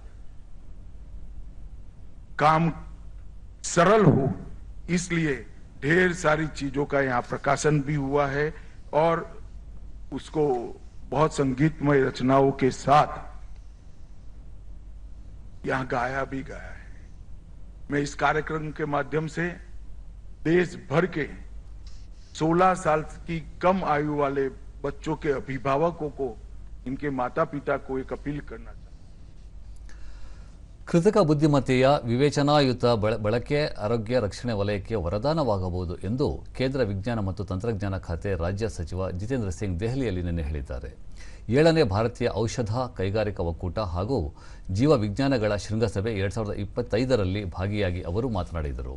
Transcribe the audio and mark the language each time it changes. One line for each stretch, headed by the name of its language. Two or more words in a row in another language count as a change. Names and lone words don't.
Hindi: काम सरल हो, इसलिए ढेर सारी चीजों का यहाँ प्रकाशन भी हुआ है और उसको बहुत संगीतमय रचनाओं के साथ यहाँ गाया भी गया है। मैं इस कार्यक्रम के माध्यम से देश भर के 16 साल की कम आयु वाले बच्चों के अभिभावकों को, इनके माता पिता को एक अपील करना चाहता हूं।
Kannada: ಕೃತಕ ಬುದ್ಧಿಮತ್ತೆಯ ವಿವೇಚನಾಯುತ ಬಳಕೆ ಆರೋಗ್ಯ ರಕ್ಷಣೆ ವಲಯಕ್ಕೆ ವರದಾನವಾಗಬಹುದು ಎಂದು ಕೇಂದ್ರ ವಿಜ್ಞಾನ ಮತ್ತು ತಂತ್ರಜ್ಞಾನ ಖಾತೆ ರಾಜ್ಯ ಸಚಿವ ಜಿತೇಂದ್ರ ಸಿಂಗ್ ದೆಹಲಿಯಲ್ಲಿ ನಿನ್ನೆ ಹೇಳಿದ್ದಾರೆ. 7ನೇ ಭಾರತೀಯ ಔಷಧ ಕೈಗಾರಿಕಾ ಒಕ್ಕೂಟ ಹಾಗೂ ಜೀವ ವಿಜ್ಞಾನಗಳ ಶೃಂಗಸಭೆ 2025ರಲ್ಲಿ ಭಾಗಿಯಾಗಿ ಅವರು ಮಾತನಾಡಿದರು.